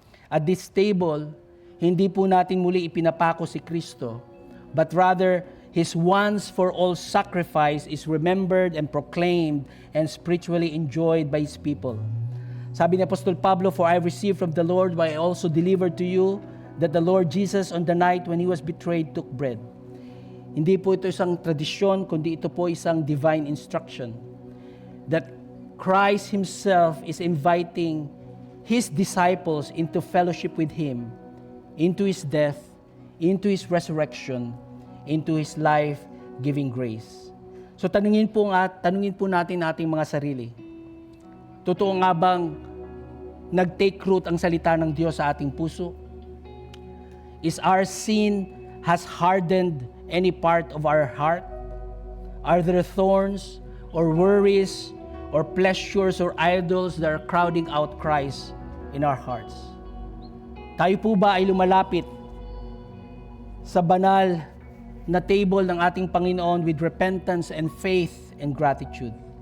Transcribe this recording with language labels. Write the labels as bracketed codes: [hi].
[en] At this table, [tl] hindi po natin muli ipinapako si Kristo, [en] but rather His once-for-all sacrifice is remembered and proclaimed and spiritually enjoyed by His people. [tl] Sabi ni Apostol Pablo, [en] "For I received from the Lord what I also delivered to you, that the Lord Jesus on the night when He was betrayed took bread." [tl] Hindi po ito isang tradisyon, kundi ito po isang divine instruction. [en] That Christ Himself is inviting His disciples into fellowship with Him, into His death, into His resurrection, into His life-giving grace. [tl] So tanungin po natin ating mga sarili. Totoo nga bang nag-take root ang salita ng Diyos sa ating puso? [en] Is our sin has hardened any part of our heart? Are there thorns or worries or pleasures or idols that are crowding out Christ in our hearts? [tl] Tayo po ba ay lumalapit sa banal na table ng ating Panginoon [en] with repentance and faith and gratitude?